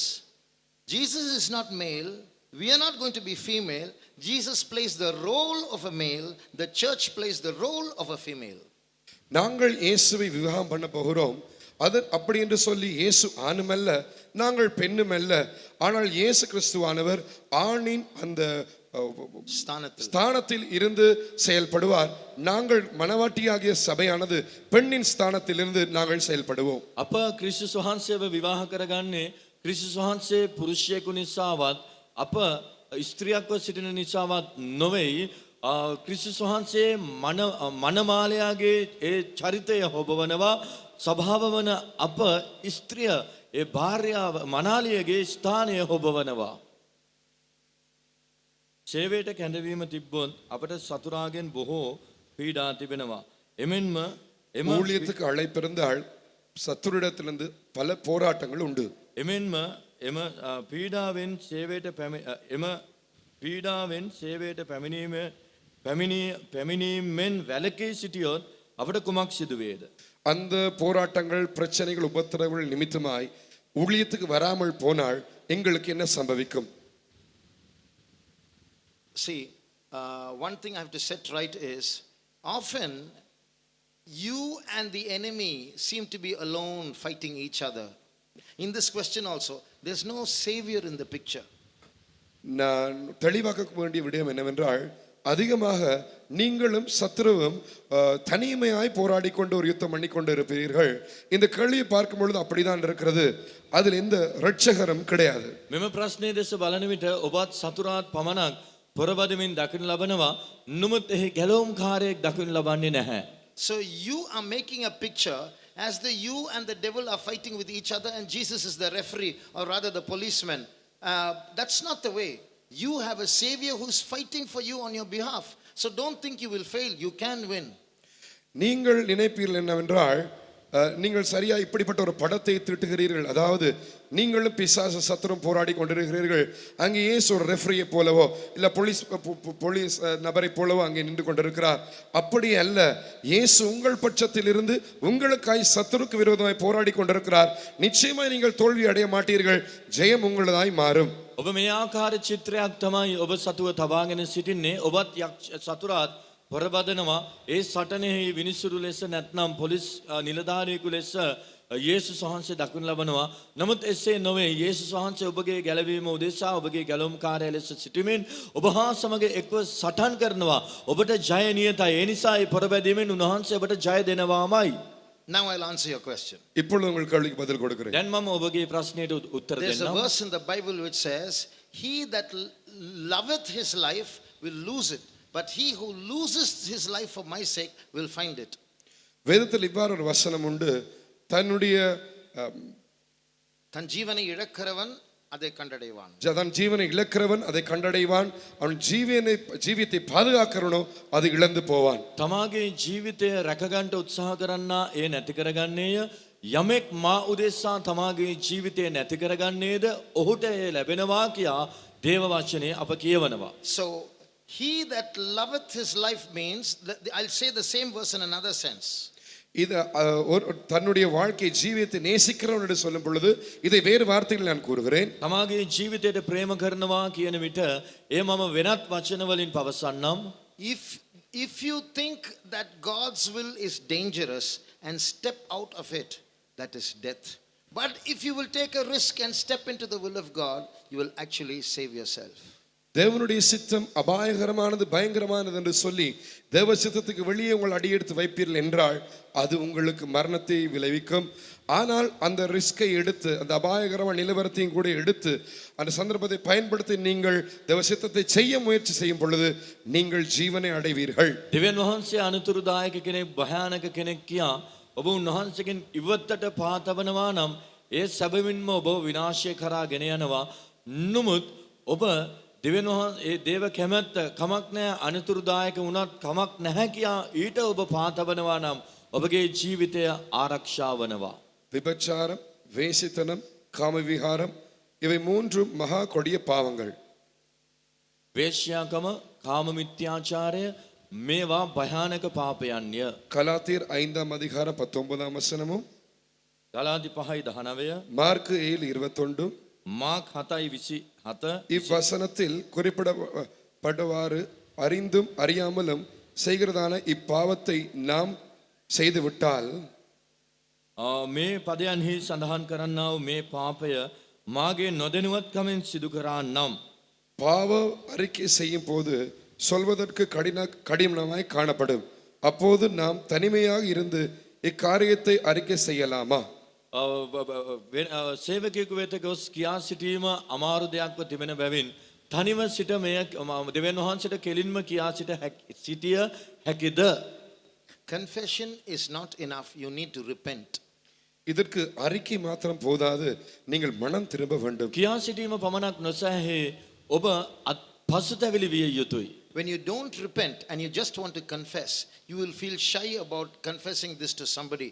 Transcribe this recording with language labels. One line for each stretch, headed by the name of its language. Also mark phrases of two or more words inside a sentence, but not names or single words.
English: Jesus is not male. We are not going to be female. Jesus plays the role of a male. The church plays the role of a female.
Tamil: நாங்கள் இயேசுவை விவாகம் பண்ண போகிறோம். அது அப்படி என்று சொல்லி இயேசு ஆணும் அல்ல, நாங்கள் பெண்ணும் அல்ல. ஆனால் இயேசு கிறிஸ்துவானவர் ஆணின் அந்த ஸ்தானத்தில் இருந்து செயல்படுவார். நாங்கள் மனவாட்டியாகிய சபையானது பெண்ணின் ஸ்தானத்தில் இருந்து நாங்கள் செயல்படுவோம்.
Sinhala: අප ක්‍රිස්තුස් වහන්සේව විවාහ කරගන්නේ ක්‍රිස්තුස් වහන්සේ පුරුෂයෙකු නිසාවත් අප ස්ත්‍රියක්ව සිටින නිසාවත් නොවේ. ක්‍රිස්තුස් වහන්සේ මනමාලයාගේ ඒ චරිතය හොබවනවා. ස්වභාව වන අප ස්ත්‍රිය ඒ භාර්යාව මනාලියගේ ස්ථානය හොබවනවා. සේවයට කැඳවීම තිබ්බොත් අපට සතුරාගෙන් බොහෝ පීඩා තිබෙනවා. එමෙන්ම
Tamil: ஊழியத்துக்கு அழைப்பிருந்தால் சத்துருடத்திலிருந்து பல போராட்டங்கள் உண்டு.
Sinhala: එමෙන්ම එම පීඩාවෙන් සේවයට පැමිණීමෙන් වැළකී සිටියොත් අපට කුමක් සිදු වේද?
Tamil: அந்த போராட்டங்கள் பிரச்சனைகள் உபத்திரவங்கள் நிமித்தமாய் ஊழியத்துக்கு வராமல் போனால் எங்களுக்கு என்ன சம்பவிக்கும்?
English: See, one thing I have to set right is often you and the enemy seem to be alone fighting each other. In this question also, there's no savior in the picture.
Tamil: நான் தெளிவாக்க வேண்டிய விடயம் என்னவென்றால், அதிகமாக நீங்களும் சத்துருவும் தனிமையாய் போராடி கொண்டு ஒரு யுத்தம் பண்ணி கொண்டு இருப்பீர்கள். இந்த கேள்வியை பார்க்கும் பொழுது அப்படிதான் இருக்கிறது. அதில் எந்த இரட்சகரும் கிடையாது.
Sinhala: මෙම ප්‍රශ්නයේ දෙස බලන විට ඔබත් සතුරාත් පමණක් පොරබදමින් දකින්න ලබනවා. නමුත් එහි ගැලවුම්කාරයෙක් දකින්න ලබන්නේ නැහැ.
English: So you are making a picture as though you and the devil are fighting with each other and Jesus is the referee, or rather the policeman. That's not the way. You have a savior who's fighting for you on your behalf. So don't think you will fail. You can win.
Tamil: நீங்கள் நினைப்பீர்கள் என்னவென்றால், நீங்கள் சரியா இப்படிப்பட்ட ஒரு படத்தை தீட்டுகிறீர்கள். அதாவது நீங்களும் பிசாசு சத்துரும் போராடி கொண்டிருக்கிறீர்கள். அங்கே இயேசு ஒரு ரெஃபரியை போலவோ இல்லை போலீஸ் நபரை போலவோ அங்கே நின்று கொண்டிருக்கிறார். அப்படி அல்ல. இயேசு உங்கள் பட்சத்தில் இருந்து உங்களுக்காய் சத்துருக்கு விரோதமாய் போராடி கொண்டிருக்கிறார். நிச்சயமாய் நீங்கள் தோல்வி அடைய மாட்டீர்கள். ஜெயம் உங்களதாய் மாறும்.
Sinhala: ඔබ මේ ආකාර චිත්‍රයක් තමයි ඔබ සතුව තබාගෙන සිටින්නේ. ඔබත් සතුරාත් පොරබදනවා. ඒ සටනෙහි විනිසුරු ලෙස නැත්නම් පොලිස් නිලධාරියෙකු ලෙස යේසුස් වහන්සේ දක්වන ලබනවා. නමුත් එසේ නොවේ. යේසුස් වහන්සේ ඔබගේ ගැලවීම උදෙසා ඔබගේ ගැලවුම්කාරයා ලෙස සිටීමෙන් ඔබ හා සමග එක්ව සටන් කරනවා. ඔබට ජය නියතයි. ඒ නිසා ඒ පොරබැදීමෙන් උන්වහන්සේ ඔබට ජය දෙනවාමයි.
English: Now I'll answer your question.
Tamil: இப்பொழுது உங்கள் கேள்விக்கு பதில் கொடுக்கிறேன்.
Sinhala: දැන් මම ඔබගේ ප්‍රශ්නයට උත්තර
English: There's a
Sinhala: දෙන්නම්.
English: verse in the Bible which says, "He that loveth his life will lose it, but he who loses his life for my sake will find it."
Tamil: வேதத்தில் இவ்வாறு ஒரு வசனம் உண்டு. தன்னுடைய தன் ஜீவனை இழக்கிறவன் அதை கண்டடைவான். தன் ஜீவனை இழக்கிறவன் அதை கண்டடைவான். அவன் ஜீவியத்தை பாதுகாக்கிறவனோ அது இழந்து போவான்.
Sinhala: තමාගේ ජීවිතය රැකගන්නට උත්සාහ කරන්නා ඒ නැති කරගන්නේය. යමෙක් මා උදෙසා තමාගේ ජීවිතය නැති කරගන්නේද ඔහුට එය ලැබෙනවා කියා දේව වචනේ අප කියවනවා.
English: So he that loveth his life means, I'll say the same verse in another sense.
Tamil: இது தன்னுடைய வாழ்க்கை ஜீவியத்தை நேசிக்கிறவன் என்று சொல்லும் பொழுது இதை வேறு வார்த்தைகளில் நான் கூறுகிறேன்.
Sinhala: තමාගේ ජීවිතයට ප්‍රේම කරනවා කියන විට ඒ මම වෙනත් වචන වලින් පවසන්නම්.
English: If you think that God's will is dangerous and step out of it, that is death. But if you will take a risk and step into the will of God, you will actually save yourself.
Tamil: தேவனுடைய சித்தம் அபாயகரமானது பயங்கரமானது என்று சொல்லி தேவ சித்தத்துக்கு வெளியே உங்கள் அடியெடுத்து வைப்பீர்கள் என்றால் அது உங்களுக்கு மரணத்தை விளைவிக்கும். ஆனால் அந்த ரிஸ்கை எடுத்து அந்த அபாயகரமான நிலவரத்தையும் கூட எடுத்து அந்த சந்தர்ப்பத்தை பயன்படுத்தி நீங்கள் தேவ சித்தத்தை செய்ய முயற்சி செய்யும் பொழுது நீங்கள் ஜீவனை அடைவீர்கள்.
Sinhala: දෙවියන් වහන්සේ අනුතුරුදායක කෙනෙක් භයානක කෙනෙක් කියා ඔබ උන්වහන්සේගෙන් ඉවත්තට පාතවනවා නම් ඒ සැබවින්ම ඔබ විනාශය කරා ගෙන යනවා. නමුත් ඔබ දෙවියන් වහන්සේ ඒ දේව කැමැත්ත කමක් නැහැ අනුතුරුදායක වුණත් කමක් නැහැ කියා ඊට ඔබ පාතවනවා නම් ඔබගේ ජීවිතය ආරක්ෂා වනවා.
Tamil: விபச்சாரம், வேசித்தனம், காமவிகாரம் இவை மூன்றும் மகா கொடிய பாவங்கள்.
Sinhala: වේශ්‍යාකම, කාම මිත්‍යාචාරය මේවා භයානක පාපයන්ය.
Tamil: கலாத்தியர் 5ஆம் அதிகாரம் 19ஆம் வசனமும்
Sinhala: ගලාති 5:19
Tamil: மார்க்கு 7:21
Sinhala: මාක් 7:27
Tamil: இவ்வசனத்தில் குறிப்பிடப்பட்டவாறு அறிந்தும் அறியாமலும் செய்கிறதான இப்பாவத்தை நாம் செய்துவிட்டால்
Sinhala: මේ පදයන්හි සඳහන් කරන්නා වූ මේ පාපය මාගේ නොදැනුවත්කමින් සිදු කරා නම්
Tamil: பாவ அறிக்கை செய்யும் போது சொல்வதற்கு கடினமாய் காணப்படும். அப்போது நாம் தனிமையாக இருந்து இக்காரியத்தை அறிக்கை செய்யலாமா?
Sinhala: සේවකයෙකු වෙත ගොස් කියා සිටීම අමාරු දෙයක්ව තිබෙන බැවින් තනිව සිට මෙය දෙවියන් වහන්සේට කෙලින්ම කියා සිටිය හැකිද?
English: Confession is not enough. You need to repent.
Tamil: இதற்கு அறிக்கை மாத்திரம் போதாது, நீங்கள் மனம் திரும்ப வேண்டும்.
Sinhala: කියා සිටීම පමණක් නොසැහේ ඔබ පසුතැවිලි විය යුතුයි.
English: When you don't repent and you just want to confess, you will feel shy about confessing this to somebody.